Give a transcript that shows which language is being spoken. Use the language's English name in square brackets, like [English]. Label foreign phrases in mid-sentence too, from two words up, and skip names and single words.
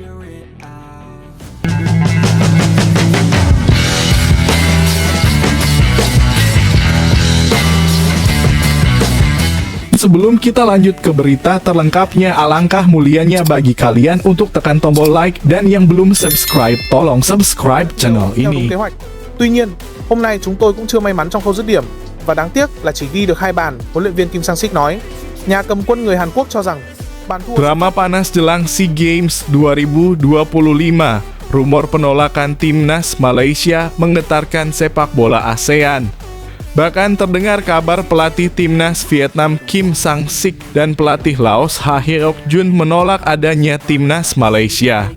[Indonesian] Sebelum kita lanjut ke berita terlengkapnya, alangkah mulianya bagi kalian untuk tekan tombol like dan yang belum subscribe, tolong subscribe channel ini. [Vietnamese] Kế hoạch. Tuy nhiên, hôm nay chúng tôi cũng chưa may mắn trong khâu dứt điểm và đáng tiếc là chỉ ghi được 2 bàn, huấn luyện viên Kim Sang-sik nói. Nhà cầm quân người Hàn Quốc cho rằng bàn thua. [Indonesian] Drama panas jelang SEA Games 2025. Rumor penolakan timnas Malaysia menggetarkan sepak bola ASEAN. Bahkan terdengar kabar pelatih timnas Vietnam Kim Sang-sik dan pelatih Laos Ha Hyok Jun menolak adanya timnas Malaysia.